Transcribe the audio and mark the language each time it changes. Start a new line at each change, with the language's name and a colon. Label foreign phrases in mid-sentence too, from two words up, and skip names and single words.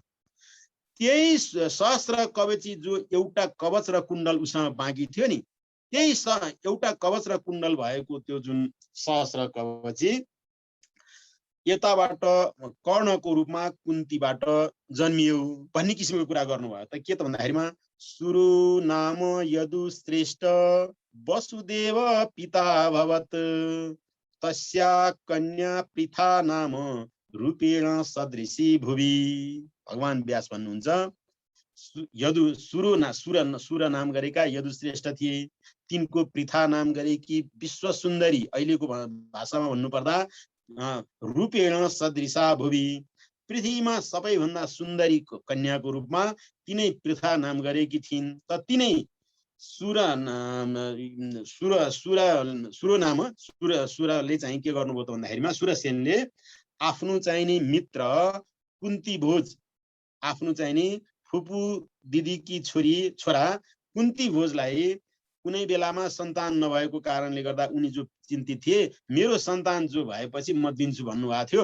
Nepali: त्यही सहस्र कवची जो एउटा कवच र कुण्डल उसँग बाँकी थियो नि त्यही एउटा कवच र कुण्डल भएको त्यो जुन सहस्र कवची यताबाट कर्णको रूपमा कुन्तीबाट जन्मियो भन्ने किसिमको कुरा गर्नुभयो। त के त भन्दाखेरिमा
Sanskrit: सुरु नाम यदुश्रेष्ठ वसुदेव पिता भवत् तस्या कन्या पृथा नाम रूपेण सदृशी भुवि।
Nepali: भगवान व्यास भन्नुहुन्छ सुर नाम गरेका यदुश्रेष्ठ थिए, तिनको पृथा नाम गरेकी विश्व सुन्दरी, अहिलेको भाषामा भन्नुपर्दा
Sanskrit: रूपेण सदृशा भुवि,
Nepali: पृथ्वीमा सबैभन्दा सुन्दरी कन्याको रूपमा तिनै पृथा नाम गरेकी थिइन्। त तिनै सुरले चाहिँ के गर्नुभयो त भन्दाखेरिमा सुरसेनले आफ्नो चाहिँ नि मित्र कुन्ती भोज, आफ्नो चाहिँ नि फुपू दिदीकी छोरा कुन्ती भोजलाई कुनै बेलामा सन्तान नभएको कारणले गर्दा उनी जो चिन्तित थिए मेरो सन्तान जो भएपछि म दिन्छु भन्नुभएको थियो।